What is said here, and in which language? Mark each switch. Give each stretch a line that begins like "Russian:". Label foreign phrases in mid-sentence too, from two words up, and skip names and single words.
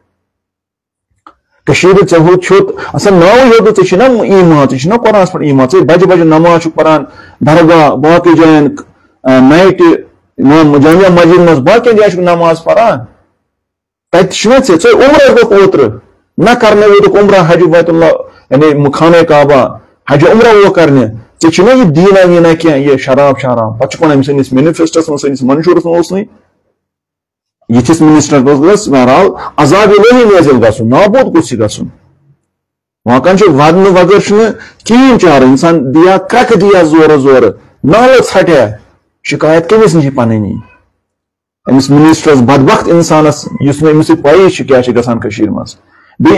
Kashmiri: کشیر ژےٚ چھُت آسان ناوٕے یوت ژےٚ چھُے نا ایمان ژےٚ چھُے نا قرآنس پٮ۪ٹھ ایمان ژےٚ بجہِ بجہِ نماز چھُکھ پران درگاہ باقٕے جاین نایٹہِ جامعہ مسجد منٛز باقین جاین چھُکھ نماز پران تتہِ چھُنا ژےٚ عمرہ گوٚکھ اوترٕ نہ کرنے ووتُکھ عمرہ حج بیت اللہ یعنی خانہ کعبہ حج عمرہ وہ کرنے ژےٚ چھُنا یہِ دیٖنا ویٖنا کینٛہہ یہِ شراب شراب پتہٕ چھُکھ ونان سٲنِس مینیفیسٹوس منٛز سٲنِس منشورس منٛز اوس نہٕ یِتھِس منسٹر گژھِ بہرحال عذاب الہی نٲزِل گژھُن نابود گوٚژھ یہِ گژھُن وۄنۍ چھُ ودنہٕ بغٲر چھُنہٕ کِہیٖنۍ چارٕ انسان دِیا کرٛٮ۪کہٕ دِیا زورٕ زورٕ نالہٕ ژھٹیا شکایت کٔمِس نِش پنٕنی أمِس منسٹرس بدبخت انسانس یُس نہٕ أمِس پَیی چھِ کیٛاہ چھِ گژھان کٔشیٖرِ منٛز بی